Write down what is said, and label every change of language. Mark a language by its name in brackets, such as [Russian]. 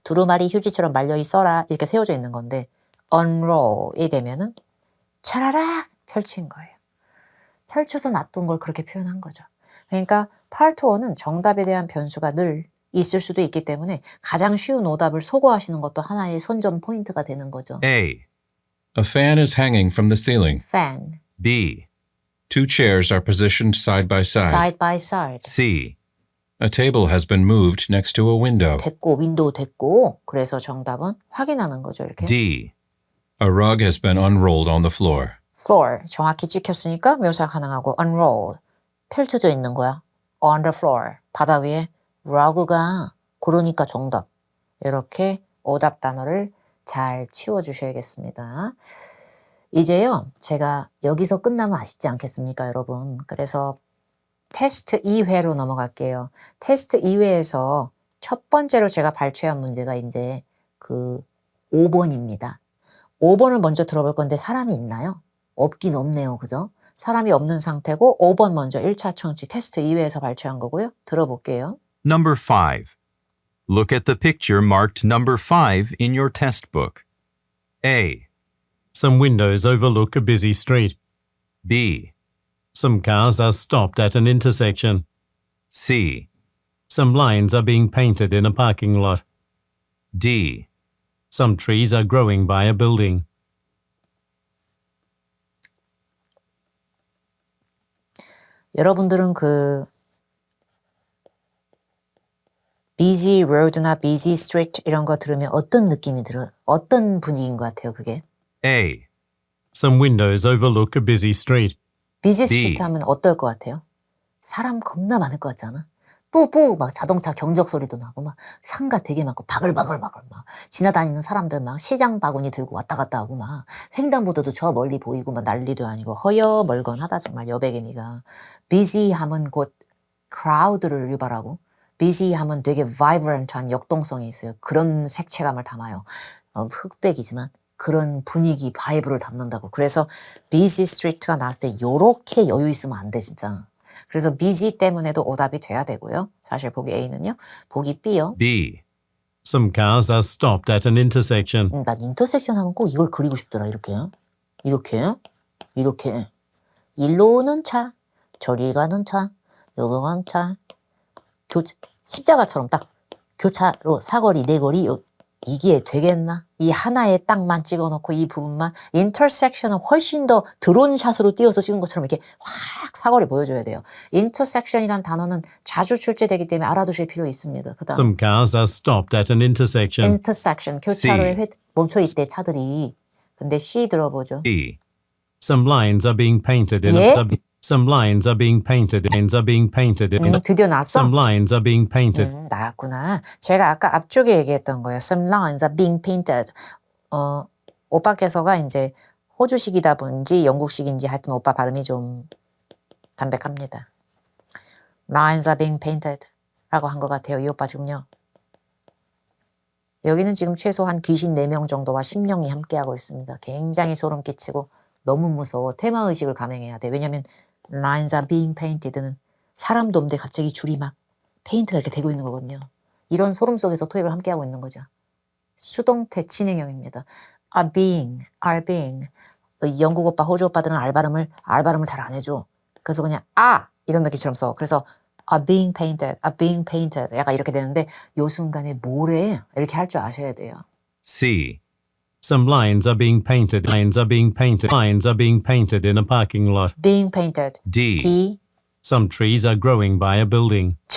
[Korean] 두루마리 휴지처럼 말려 있어라. 이렇게 세워져 있는 건데 unroll이 되면은 차라락 펼친 거예요. 펼쳐서 놔둔 걸 그렇게 표현한 거죠. 그러니까 part 1은 정답에 대한 변수가 늘 있을 수도 있기 때문에 가장 쉬운 오답을 소거하시는 것도 하나의 선점 포인트가 되는 거죠. [English] A. A fan is hanging from the ceiling. fan, B. Two chairs are positioned side by side. side by side. C. A table has been moved next to a window. [Korean] 됐고 윈도우 됐고 그래서 정답은 확인하는 거죠. 이렇게. [English] D. A rug has been unrolled on the floor. [Korean] floor 정확히 찍혔으니까 묘사 가능하고 unroll 펼쳐져 있는 거야. [English] on the floor [Korean] 바닥 위에 rug가 그러니까 정답. 이렇게 오답 단어를 잘 치워주셔야겠습니다. 이제요 제가 여기서 끝나면 아쉽지 않겠습니까 여러분. 그래서 테스트 2회로 넘어갈게요. 테스트 2회에서 첫 번째로 제가 발췌한 문제가 이제 그 5번입니다. 5번을 먼저 들어볼 건데 사람이 있나요? 없긴 없네요. 그죠? 사람이 없는 상태고 5번 먼저 1차 청취 테스트 2회에서 발췌한 거고요. 들어볼게요. [English] Number 5. Look at the picture marked number 5 in your test book. A. Some windows overlook a busy street. B. Some cars are stopped at an intersection. C. Some lines are being painted in a parking lot. D. Some trees are growing by a building. [Korean] 여러분들은 그 busy road나 busy street 이런 거 들으면 어떤 느낌이 들어요? 어떤 분위기인 것 같아요, 그게? [English] A. Some windows overlook a busy street. busy B. [Korean] street 하면 어떨 것 같아요? 사람 겁나 많을 것 같지 않아? 뿌뿌 막 자동차 경적 소리도 나고 막 상가 되게 많고 바글바글바글 막 지나다니는 사람들 막 시장 바구니 들고 왔다 갔다 하고 막 횡단보도도 저 멀리 보이고 막 난리도 아니고 허여멀건하다 정말 여백의미가. busy 하면 곧 crowd를 유발하고 busy 하면 되게 vibrant한 역동성이 있어요. 그런 색채감을 담아요. 흑백이지만 그런 분위기 바이브를 담는다고. 그래서 busy street가 나왔을 때 요렇게 여유 있으면 안 돼 진짜. 그래서 busy 때문에도 오답이 돼야 되고요. 사실 보기 A는요. 보기 B요. B. Some cars are stopped at an intersection. 난 인터섹션 하면 꼭 이걸 그리고 싶더라. 이렇게. 이렇게. 일로 오는 차, 저리 가는 차, 여기 가는 차. 십자가처럼 딱 교차로 사거리, 네거리 이게 되겠나? 이 하나에 딱만 찍어놓고 이 부분만 인터섹션은 훨씬 더 드론샷으로 띄워서 찍은 것처럼 이렇게 확 사거리 보여줘야 돼요. 인터섹션이란 단어는 자주 출제되기 때문에 알아두실 필요 있습니다. 그 다음 [English] Some cars are stopped at an intersection. [Korean] 인터섹션 교차로에 멈춰있대 차들이. 근데 C 들어보죠. [English] B. Some lines are being painted in [Korean] 예? [English] Some lines are being painted. Lines are being painted in [Korean] 드디어 나왔어? [English] Some lines are being painted. [Korean] 나왔구나. 제가 아까 앞쪽에 얘기했던 거예요. [English] Some lines are being painted. [Korean] 오빠께서가 이제 호주식이다 보인지 영국식인지 하여튼 오빠 발음이 좀 담백합니다. [English] Lines are being painted [Korean] 라고 한 것 같아요. 이 오빠 지금요. 여기는 지금 최소한 귀신 4명 정도와 심령이 함께하고 있습니다. 굉장히 소름 끼치고 너무 무서워. 테마의식을 감행해야 돼. 왜냐하면 [English] lines are being painted [Korean] 는 사람도 없는데 갑자기 줄이 막 페인트가 이렇게 되고 있는 거거든요. 이런 소름 속에서 토익을 함께하고 있는 거죠. 수동태 진행형입니다. are being. 영국 오빠, 호주 오빠들은 알 발음을 잘 안 해줘. 그래서 그냥 이런 느낌처럼 써. 그래서 [English] are being painted. [Korean] 약간 이렇게 되는데 요 순간에 뭐래? 이렇게 할 줄 아셔야 돼요. [English] C. Some lines are being painted. Lines are being painted. Lines are being painted in a parking lot. being painted. D. D. Some trees are growing by a building.